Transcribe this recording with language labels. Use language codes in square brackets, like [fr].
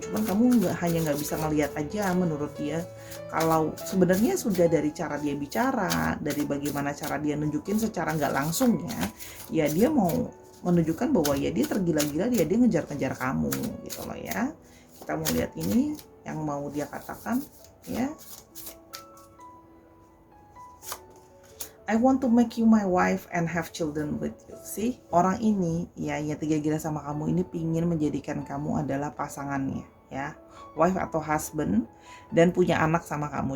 [id] Cuman kamu nggak bisa ngelihat aja menurut dia kalau sebenarnya sudah dari cara dia bicara, dari bagaimana cara dia nunjukin secara nggak langsung ya dia mau menunjukkan bahwa ya dia tergila-gila, dia ngejar-ngejar kamu gitu loh ya. Kita mau lihat ini yang mau dia katakan ya. [en] I want to make you my wife and have children with you. [id] See, orang ini ya tergila-gila sama kamu ini pingin menjadikan kamu adalah pasangannya ya, wife atau husband, dan punya anak sama kamu.